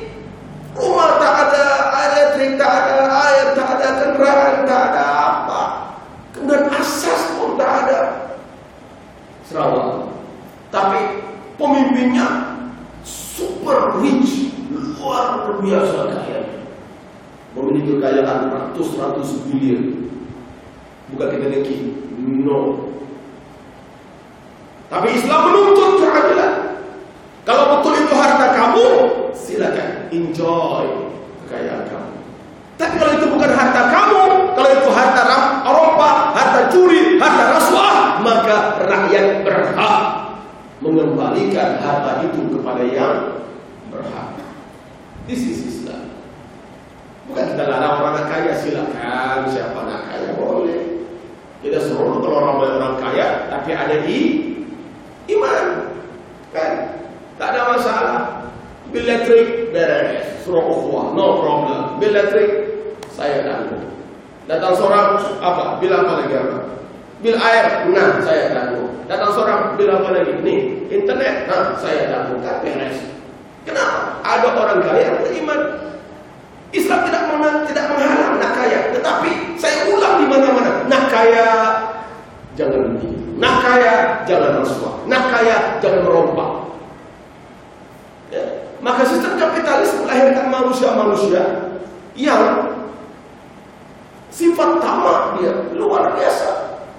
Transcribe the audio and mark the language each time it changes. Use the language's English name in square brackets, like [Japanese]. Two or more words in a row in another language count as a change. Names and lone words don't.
[Malay] Rumah tak ada, elektrik tak ada, air tak ada, kendaraan tak ada apa, kemudian asas pun tak ada. Sarawak, tapi pemimpinnya [English] super rich, [Malay] luar biasa kaya, memiliki kekayaan ratus-ratus bilion. Bukan kita dengki, no. Tapi Islam menuntut keadilan. Kalau betul itu harta kamu, silakan enjoy kekayaan kamu. Tapi kalau itu bukan harta kamu, kalau itu harta Eropa, harta curi, harta rasuah, maka rakyat berhak mengembalikan harta itu kepada yang berhak. [English] This is Islam. [Malay] Bukan kita larang orang kaya, silakan siapa nak kaya boleh. Kita suruh kalau orang kaya, tapi ada iman, kan? Tak ada masalah. Bil elektrik beres, suruh ukhuwah, [English] no problem. [Malay] Bil elektrik saya tanggung. Datang seorang apa? Bil apa lagi apa? Bil air, nah saya tanggung. Datang seorang bil apa lagi? Nih, internet, nah saya tanggung. Kan beres. Kenapa? Ada orang kaya yang beriman. Islam tidak menghalang nak kaya, tetapi saya ulang di mana-mana, nak kaya jangan begini, nak kaya jangan rasuah, nak kaya jangan merompak. Ya. Maka sistem kapitalis melahirkan manusia-manusia yang sifat tamak dia luar biasa.